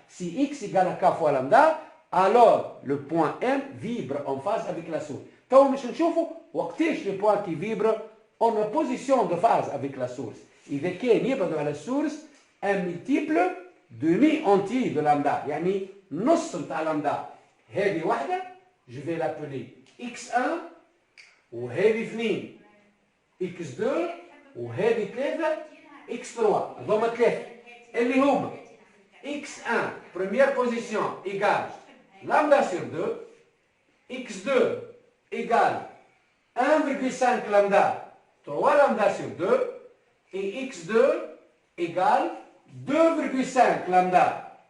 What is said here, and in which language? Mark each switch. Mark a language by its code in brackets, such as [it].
[fr] Si x égale à k fois lambda, alors le point M vibre en phase avec la source. Donc, nous allons voir les points qui vibrent en opposition de phase avec la source. [ar] إذا كان يبعدوا على [fr] source un multiple demi entier de lambda. [ar] يعني نص نتاع lambda. هذه واحدة [fr] je vais l'appeler x1 [ar] وهذه 2 x2 وهذه 3 x3. هذوما 3 اللي هما x1 [fr] première position égale lambda sur 2, x2 égale 1,5 lambda, 3 lambda sur 2, et x2 égale 2,5 lambda.